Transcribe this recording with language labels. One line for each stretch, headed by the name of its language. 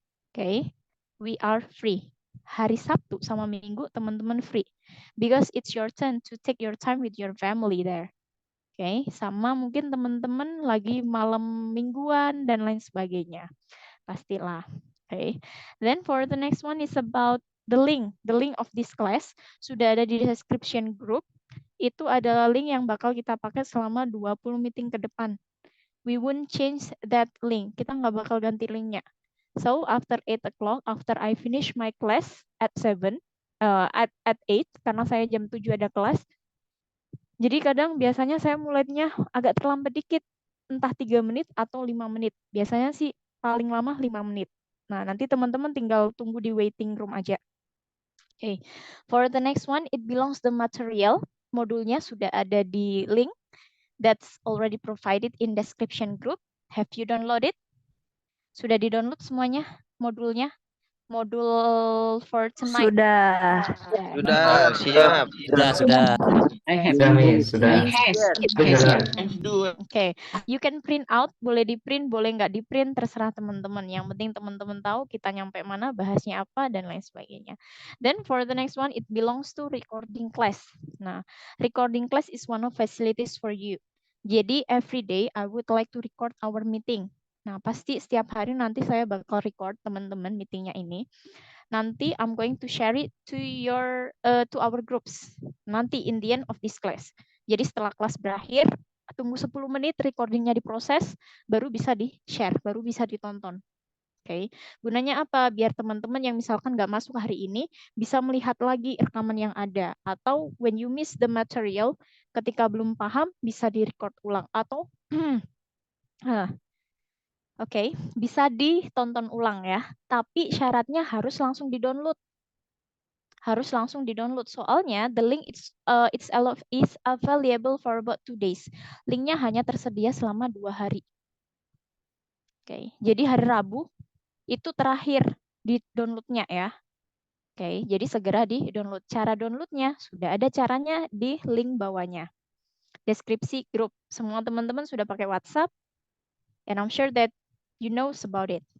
English: Okay, we are free.
Indonesian: Hari Sabtu sama Minggu teman-teman free.
English: Because it's your turn to take your time with your family there. Okay,
Indonesian: sama mungkin teman-teman lagi malam mingguan dan lain sebagainya. Pastilah.
English: Okay. Then for the next one is about the link. The link of this class
Indonesian: sudah ada di
English: description group.
Indonesian: Itu adalah link yang bakal kita pakai selama 20 meeting ke depan.
English: We won't change that link.
Indonesian: Kita nggak bakal ganti linknya.
English: So after 8 o'clock, after I finish my class at 7, at 8,
Indonesian: karena saya jam 7 ada kelas. Jadi kadang biasanya saya mulainya agak terlambat dikit, entah 3 menit atau 5 menit. Biasanya sih paling lama 5 menit. Nah, nanti teman-teman tinggal tunggu di waiting room aja. Okay.
English: For the next one, it belongs the material.
Indonesian: Modulnya sudah ada di link.
English: That's already provided in description group. Have you downloaded?
Indonesian: Sudah di-download semuanya modulnya?
English: Modul for tonight.
Indonesian: Sudah. Sudah, siap. Sudah. Sudah, Miss. Sudah. Do. Oke,
English: you can print out,
Indonesian: boleh di print, boleh nggak di print, terserah teman-teman. Yang penting teman-teman tahu kita nyampe mana, bahasnya apa, dan lain sebagainya. Then for the next one, it belongs to recording class. Nah, recording class is one of facilities for you. Jadi
English: every day I would like to record our meeting.
Indonesian: Nah, pasti setiap hari nanti saya bakal record teman-teman meetingnya ini. Nanti
English: I'm going to share it to our groups.
Indonesian: Nanti
English: in the end of this class.
Indonesian: Jadi setelah kelas berakhir, tunggu 10 menit recordingnya diproses, baru bisa di-share, baru bisa ditonton. Oke, gunanya apa? Biar teman-teman yang misalkan nggak masuk hari ini bisa melihat lagi rekaman yang ada. Atau
English: when you miss the material,
Indonesian: ketika belum paham, bisa di-record ulang. Atau Oke, bisa ditonton ulang ya. Tapi syaratnya harus langsung di-download. Harus langsung di-download. Soalnya
English: the link is available for about 2 days.
Indonesian: Linknya hanya tersedia selama 2 hari. Oke, jadi hari Rabu itu terakhir di-downloadnya ya. Oke, jadi segera di-download. Cara downloadnya sudah ada caranya di link bawahnya. Deskripsi grup. Semua teman-teman sudah pakai WhatsApp.
English: And I'm sure that you know about it.